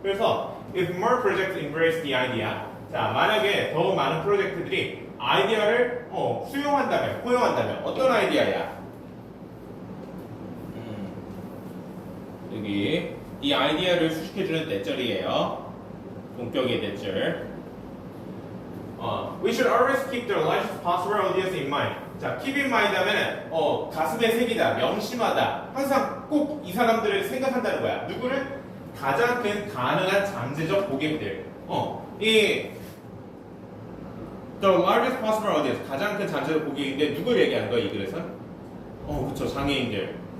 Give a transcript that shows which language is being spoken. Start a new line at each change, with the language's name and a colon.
Korean: 그래서
English: if more projects embrace the idea,
Korean: 자 만약에 더 많은 프로젝트들이 아이디어를 포용한다면 어떤 아이디어야? 여기 이 아이디어를 수식해주는 대절이에요. 본격의 대절.
English: We should always keep the largest possible audience in mind.
Korean: 자,
English: keep in mind
Korean: 하면은 가슴에 새기다, 명심하다. 항상 꼭 이 사람들을 생각한다는 거야. 누구를? 가장 큰 가능한 잠재적 고객들. 이
English: the largest possible audience
Korean: 가장 큰 잠재적 고객인데 누굴 얘기하는 거야 이 글에서? 그쵸 장애인들.